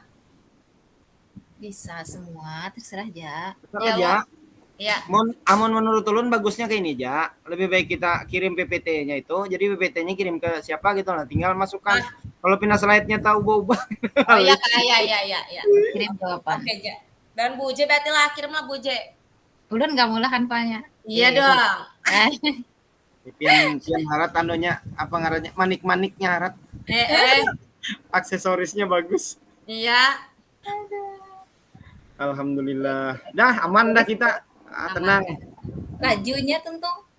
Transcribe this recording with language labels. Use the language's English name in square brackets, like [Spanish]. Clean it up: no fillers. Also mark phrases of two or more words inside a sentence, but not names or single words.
[Banjar] Bisa semua, terserah aja. Terserah aja. Ya. Amun menurut ulun bagusnya kayak ini aja. Lebih baik kita kirim PPT-nya itu. Jadi PPT-nya kirim ke siapa gitu lah. Tinggal masukkan. Kalau pindah slide-nya tahu ubah-ubah. Oh iya, ya. Kirim jawaban. Oke, Ja. Dan Bu J berarti lah kirimlah Bu J. Ulun nggak mulai kan Paknya. Iya dong. Pian harat apa ngarannya? Manik-maniknya harat. Aksesorisnya bagus. Iya. Alhamdulillah. Dah aman dah kita. Tenang.